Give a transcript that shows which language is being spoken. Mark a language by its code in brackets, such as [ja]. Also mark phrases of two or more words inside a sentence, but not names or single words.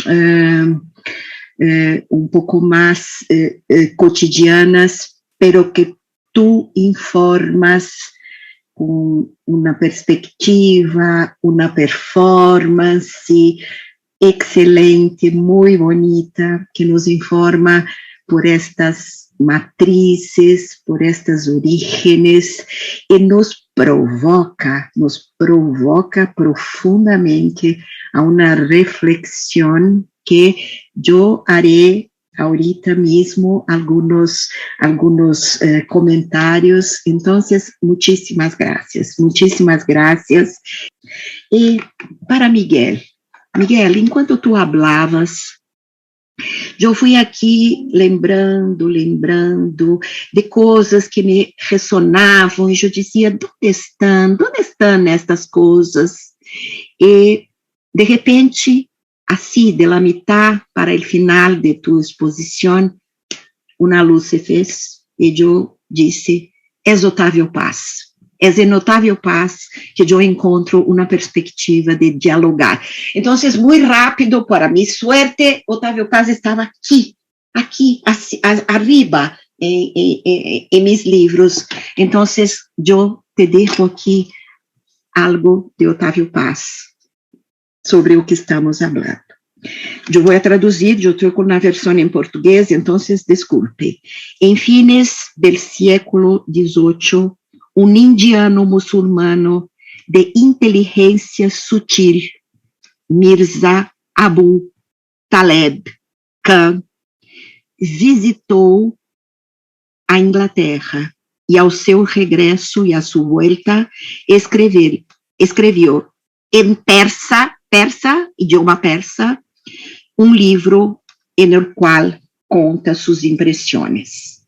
[es] cotidianas, pero que tú informas con una perspectiva, una performance excelente, muy bonita, que nos informa por estas matrices, por estas orígenes, [pt] e nos provoca profundamente a uma reflexão que eu [es] haré ahorita mismo algunos comentarios. Entonces, muchísimas gracias. [pt] E para Miguel, enquanto [es] tu hablabas, [pt] eu fui aqui lembrando de coisas que me ressonavam, e eu dizia, onde estão estas coisas? E, de repente, assim, [es] de la mitad para el final de tu [pt] exposição, uma luz se fez, e eu disse, é Otávio Paz. É em Otávio Paz que eu encontro uma perspectiva de dialogar. Então, muito rápido, para minha suerte, Otávio Paz estava aqui, arriba, em meus livros. Então, eu te deixo aqui algo de Otávio Paz sobre o que estamos falando. Eu vou traduzir, eu estou na versão em português, então, desculpe. Em [es] fines del [pt] século XVIII, um indiano muçulmano de inteligência sutil, Mirza Abu Taleb Khan, visitou a Inglaterra e, ao seu regresso e à sua volta, escreveu em persa, idioma persa, um livro no qual conta suas impressões.